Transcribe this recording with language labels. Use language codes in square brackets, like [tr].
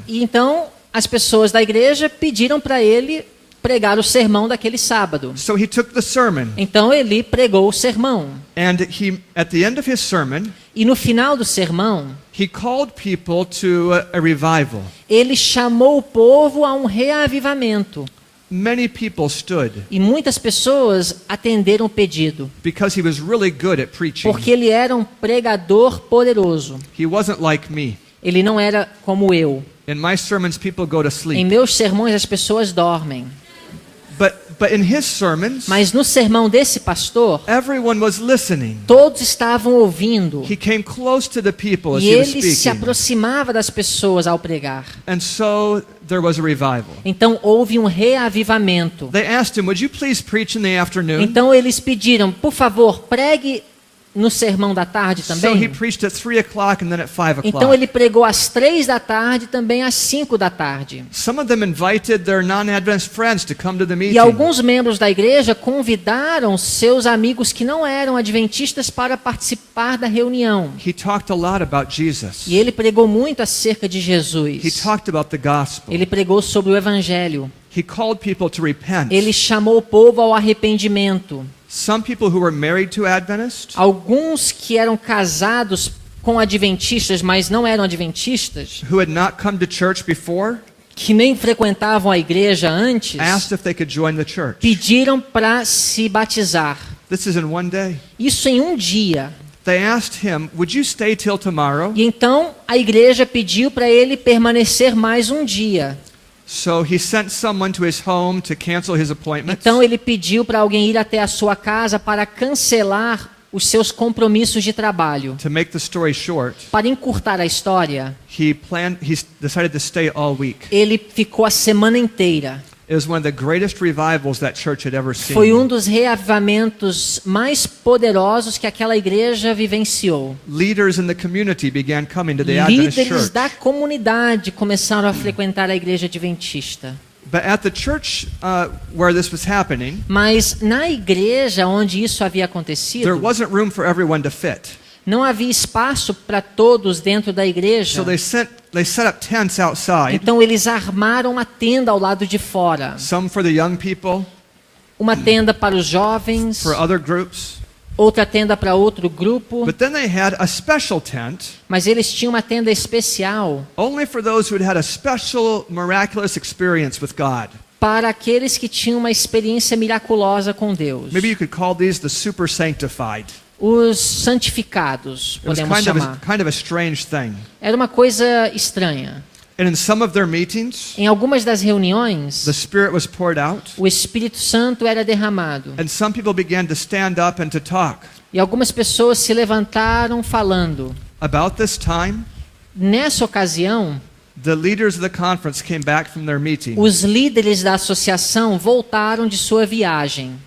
[pt] E então as pessoas da igreja pediram para ele pregar o sermão daquele sábado. [en] So he took the sermon, [pt] Então ele pregou o sermão. [en] and at the end of his sermon, [pt] E no final do sermão, [en] he called people to a revival. [pt] ele chamou o povo a um reavivamento. [en] Many people stood [pt] E muitas pessoas atenderam o pedido, [en] because he was really good at preaching. [pt] porque ele era um pregador poderoso. [en] He wasn't like me. [pt] Ele não era como eu. [en] In my sermons, people go to [pt] Em [en] sleep. [pt] meus sermões as pessoas dormem. [en] But in his sermons, [pt] Mas no sermão desse pastor, [en] everyone was listening. [pt] todos estavam ouvindo. [en] He came close to the people as [pt] E [en] he was [pt] ele se [en] speaking. [pt] aproximava das pessoas ao pregar. [en] And so there was a revival. [pt] Então houve um reavivamento. [en] They asked him, would you please preach in the afternoon? [pt] Então eles pediram, por favor, pregue no sermão da tarde [en] So he [pt] também. [en] preached at 3 o'clock and then at 5 [pt] Então [en] o'clock. [pt] ele pregou às 3 da tarde e também às 5 da tarde. [en] Some of them invited their non-Adventist friends to come to the meeting. [pt] E alguns membros da igreja convidaram seus amigos que não eram adventistas para participar da reunião. [en] He talked a lot about Jesus. [pt] E ele pregou muito acerca de [en] He [pt] Jesus. [en] talked about the gospel. [pt] Ele pregou sobre o evangelho. [en] He called people to repent. [pt] Ele chamou o povo ao arrependimento. [en] Some people who were married to Adventists, [pt] Alguns que eram casados com adventistas, mas não eram adventistas, [en] who had not come to church before, [pt] que nem frequentavam a igreja antes, [en] asked if they could join the church. [pt] pediram para se batizar. [en] This is in one day. [pt] Isso em um dia. [en] They asked him, would you stay till tomorrow? [pt] E então a igreja pediu para ele permanecer mais um dia. [en] So he sent someone to his home to cancel his appointments. [pt] Então ele pediu para alguém ir até a sua casa para cancelar os seus compromissos de trabalho. [en] To make the story short, [pt] Para encurtar a história, [en] he decided to stay all week. [pt] ele ficou a semana inteira. [en] It was one of the greatest revivals that church had ever seen. [pt] Foi um dos reavivamentos mais poderosos que aquela igreja vivenciou. [en] Leaders in the community began coming to the Adventist [pt] Líderes [en] church. [pt] da comunidade começaram a frequentar a igreja adventista. [en] But at the church where this was happening, [pt] Mas na igreja onde isso havia [en] there [pt] acontecido, [en] wasn't room for everyone to fit. [pt] não havia espaço para todos dentro da igreja. [en] So they set up tents outside, [pt] Então eles armaram uma tenda ao lado de fora. [en] some for the young people, [pt] Uma tenda para os jovens, [en] for other groups. [pt] outra tenda para outro grupo. [en] But then they had a special tent [pt] Mas eles tinham uma tenda especial [en] only for those who had a special miraculous experience with God. [pt] para aqueles que tinham uma experiência miraculosa com Deus. [en] Maybe you could call these the super sanctified. [pt] Os santificados, [en] It was [pt] podemos chamar. [en] kind of a strange thing. [pt] Era uma coisa estranha. [en] And in some of their meetings, [pt] Em algumas das reuniões, [en] the Spirit was poured out, [pt] o Espírito Santo era derramado. [en] and some people began to stand up and to talk. [pt] E algumas pessoas se levantaram falando. [en] About this time, [pt] Nessa ocasião, [en] the leaders of the conference came back from their meeting. [pt] os líderes da associação voltaram de sua viagem